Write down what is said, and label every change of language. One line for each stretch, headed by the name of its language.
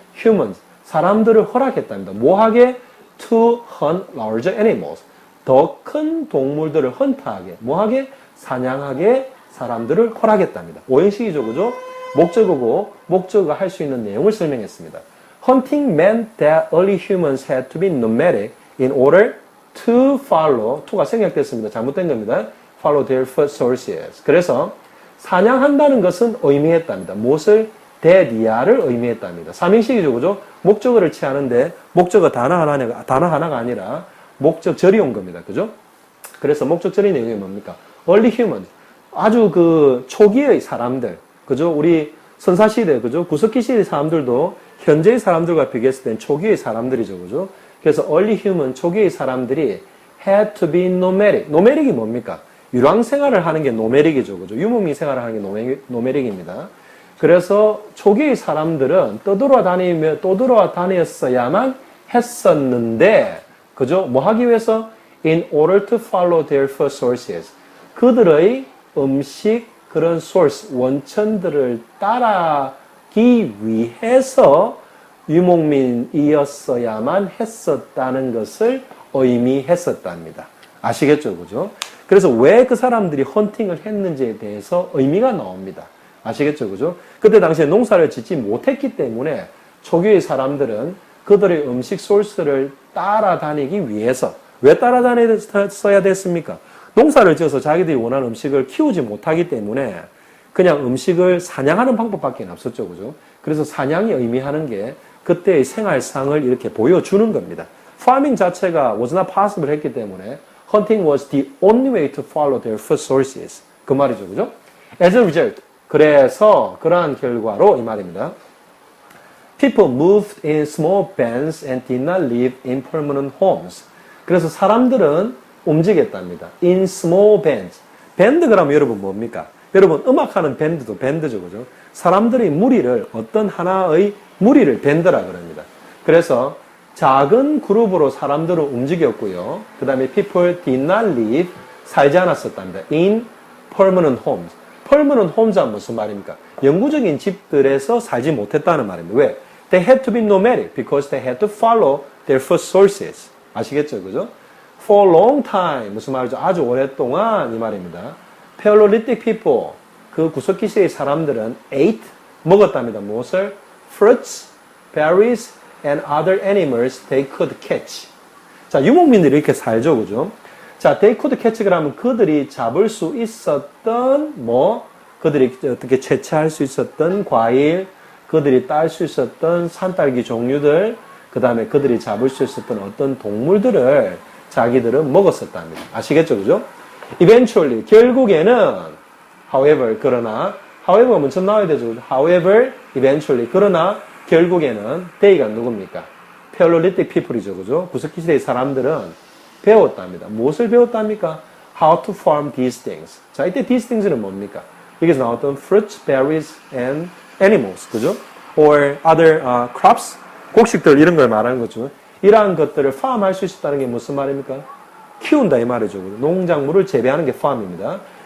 Korean: humans, 사람들을 허락했답니다. 뭐하게?
English: to hunt larger animals.
Korean: 더 큰 동물들을 헌트하게, 뭐하게? 사냥하게 사람들을 허락했답니다. 오형식이죠. 그죠? 목적어고, 목적어가 할 수 있는 내용을 설명했습니다.
English: Hunting meant that early humans had to be nomadic in order to follow,
Korean: to가 생략됐습니다. 잘못된 겁니다.
English: follow their food sources.
Korean: 그래서 사냥한다는 것은 의미했답니다. 무엇을? 대리아를 의미했답니다. 삼형식이죠. 그죠? 목적어를 취하는데 목적어 단어 하나가 아니라 목적절이 온 겁니다. 그죠? 그래서 목적절의 내용이 뭡니까? early humans. 아주 그 초기의 사람들. 그죠? 우리 선사시대, 그죠? 구석기 시대 사람들도 현재의 사람들과 비교했을 땐 초기의 사람들이죠. 그죠? 그래서 early human, 초기의 사람들이
English: had to be nomadic.
Korean: nomadic이 뭡니까? 유랑 생활을 하는 게 노메릭이죠. 그죠? 유목민 생활을 하는 게 노메릭입니다. 그래서 초기의 사람들은 떠돌아 다녔어야만 했었는데, 그죠? 뭐 하기 위해서?
English: In order to follow their food sources.
Korean: 그들의 음식, 그런 source, 원천들을 따라기 위해서 유목민이었어야만 했었다는 것을 의미했었답니다. 아시겠죠? 그죠? 그래서 왜 그 사람들이 헌팅을 했는지에 대해서 의미가 나옵니다. 아시겠죠? 그죠? 그때 당시에 농사를 짓지 못했기 때문에 초기의 사람들은 그들의 음식 소스를 따라다니기 위해서, 왜 따라다녔어야 됐습니까? 농사를 지어서 자기들이 원하는 음식을 키우지 못하기 때문에 그냥 음식을 사냥하는 방법밖에 없었죠. 그죠? 그래서 사냥이 의미하는 게 그때의 생활상을 이렇게 보여주는 겁니다.
English: farming
Korean: 자체가
English: was not possible
Korean: 했기 때문에
English: hunting was the only way to follow their food sources.
Korean: 그 말이죠. 그죠?
English: As a result,
Korean: 그래서 그러한 결과로 이 말입니다.
English: People moved in small bands and did not live in permanent homes.
Korean: 그래서 사람들은 움직였답니다.
English: In small bands.
Korean: 밴드 그러면 여러분 뭡니까? 여러분 음악하는 밴드도 밴드죠. 그죠? 사람들이 무리를, 어떤 하나의 무리를 밴드라 그럽니다. 그래서 작은 그룹으로 사람들을 움직였고요. 그 다음에
English: people did not live,
Korean: 살지 않았었답니다.
English: In permanent homes.
Korean: permanent homes은 무슨 말입니까? 영구적인 집들에서 살지 못했다는 말입니다. 왜?
English: They had to be nomadic because they had to follow their food sources.
Korean: 아시겠죠? 그죠?
English: For a long time.
Korean: 무슨 말이죠? 아주 오랫동안 이 말입니다.
English: Paleolithic people,
Korean: 그 구석기 시대의 사람들은 ate, 먹었답니다. 무엇을?
English: Fruits, berries, and other animals they could catch.
Korean: 자, 유목민들이 이렇게 살죠. 그죠? 자,
English: they could catch
Korean: 그러면 그들이 잡을 수 있었던 그들이 어떻게 채취할 수 있었던 과일, 그들이 딸 수 있었던 산딸기 종류들, 그 다음에 그들이 잡을 수 있었던 어떤 동물들을 자기들은 먹었었답니다. 아시겠죠? 그죠? Eventually, 결국에는 however, 그러나 however가 먼저 나와야 되죠.
English: however, eventually,
Korean: 그러나 결국에는 they가 누굽니까? Paleolithic people이죠. 그죠? 구석기 시대의 사람들은 배웠답니다. 무엇을 배웠답니까?
English: How to farm these things.
Korean: 자, 이때 these things는 뭡니까?
English: 여기서 나왔던 fruits, berries, and animals.
Korean: 그죠?
English: Or other crops,
Korean: 곡식들 이런 걸 말하는 거죠. 이러한 것들을 farm할 수 있었다는 게 무슨 말입니까? 키운다 이 말이죠. 농작물을 재배하는 게 farm입니다.